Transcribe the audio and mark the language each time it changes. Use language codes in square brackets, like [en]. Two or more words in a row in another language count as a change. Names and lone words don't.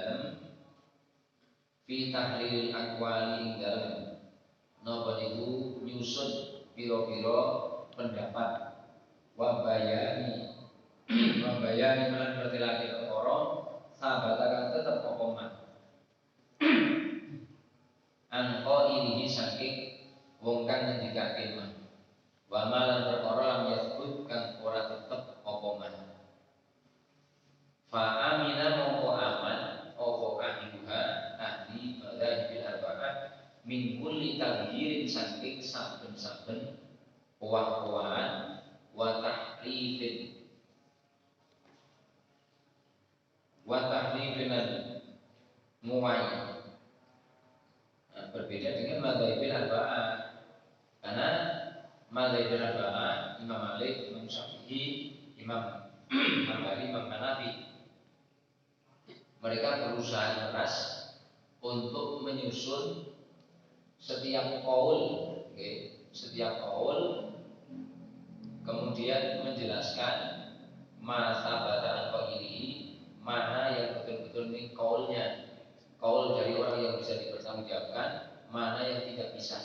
[jv] dalem napa niku nyusun pira-pira pendapat [ar] وبيان [jv] lan bertelake perkara sahabat akan tetep apa man angko ini saking wong kang ngendikake man wa malan perkara [ar] لم يثبت [jv] kang ora tetep apa man [ar] فأمن [jv] mongko aman apa [ar] أهلها أهل المذاهب الأربعة من كل تغيير [jv] saking saben-saben owah-owahan [ar] وتحريف [jv] lan muwayyi. [id] Nah, berbeda dengan [ar] المذاهب الأربعة. [id] Karena [ar] المذاهب الأربعة [id] Imam Malik, Imam Syafi'i, Imam Hambali, Imam Hanafi mereka berusaha keras untuk menyusun setiap kaul, okay, setiap kaul kemudian menjelaskan masa bataan ini, mana yang betul-betul ini kaulnya, kaul dari orang yang bisa dipertanggungjawabkan, mana yang tidak bisa.